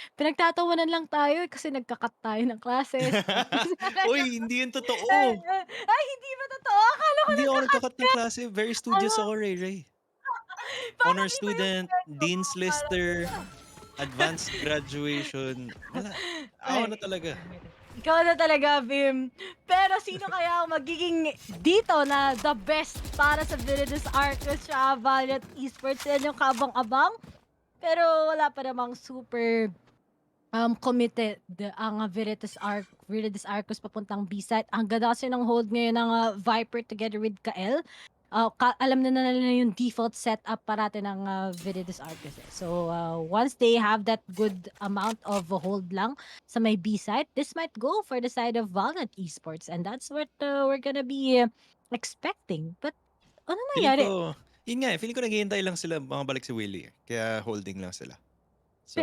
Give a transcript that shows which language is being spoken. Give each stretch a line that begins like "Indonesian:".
Filipino: Pinagtatawanan lang tayo kasi nagka-cut tayo ng classes. Uy, hindi yun totoo. Ay, hindi ba totoo? Akala ko Hindi ako nagka-cut ng klase.
English: Very studious ako, Ray. Honor student, Dean's Lister, advanced graduation.
Filipino: Wala. Ako na talaga. Ikaw na talaga, Vim. Pero sino kaya ang magiging dito na
English: the best
Filipino: para sa Virtus Arcus sa Valiant Esports? Yan yung kabang-abang. Pero wala pa namang super committed ang Virtus Arcus papuntang B-site. Ang ganda kasi ng hold ngayon ng Viper together with Kael. Alam na nila yung default setup parate ng Virtus Arcus.
English: So once they have that good amount of hold lang sa may B-site, this might go for the side of Valorant Esports, and that's what we're gonna be expecting. But
Filipino: ano nangyari? Yun nga, feeling ko naghihintay lang sila makabalik si Willie. Kaya holding lang sila. So,